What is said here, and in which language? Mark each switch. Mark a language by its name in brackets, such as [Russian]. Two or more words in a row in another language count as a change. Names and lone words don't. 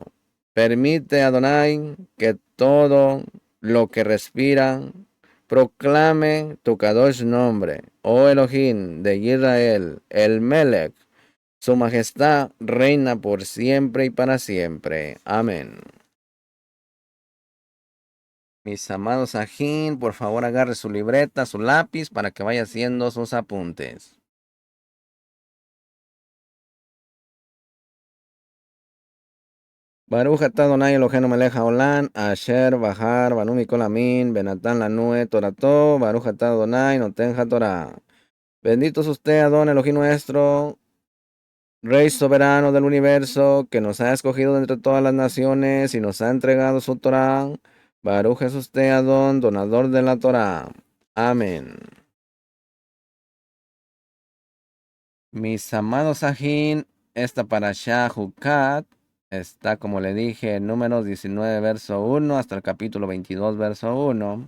[Spanish] Permite, Adonai, que todo lo que respira proclame tu Kadosh nombre, oh Elohim de Israel, el Melech. Su majestad reina por siempre y para siempre. Amén. Mis amados ajín, por favor agarre su libreta, su lápiz, para que vaya haciendo sus apuntes. [Hebrew] ברוך אתה אדוני אלוהינו מלך העולם אשר בחר בנו מכל העמים ונתן לנו תורתו ברוך אתה אדוני נותן התורה. [Spanish] Bendito es usted, Adón Elohim nuestro, Rey soberano del universo, que nos ha escogido de entre todas las naciones y nos ha entregado su Torah. Baruch es usted, Adón, donador de la Torah. Amén. Mis amados ajín, esta parashá Jucat está, como le dije, en Números 19, verso 1, hasta el capítulo 22, verso 1.